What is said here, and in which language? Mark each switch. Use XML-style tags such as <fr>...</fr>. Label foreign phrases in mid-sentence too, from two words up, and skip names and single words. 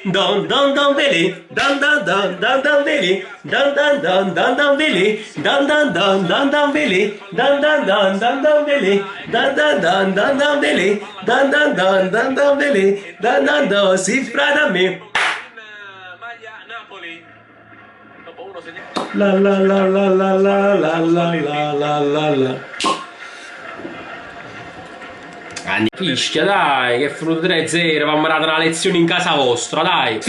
<it>don don don veli, don don don don don veli, don don don don don veli, don don don don don veli, don don don don don veli, don don don don don veli, don don don don don veli, don don don si frada me. In maglia Napoli. Dopo uno segnato. La la la la la la la la la la la. Fischia dai, che frutto 3-0, vamo dare una lezione in casa vostra, dai.</it>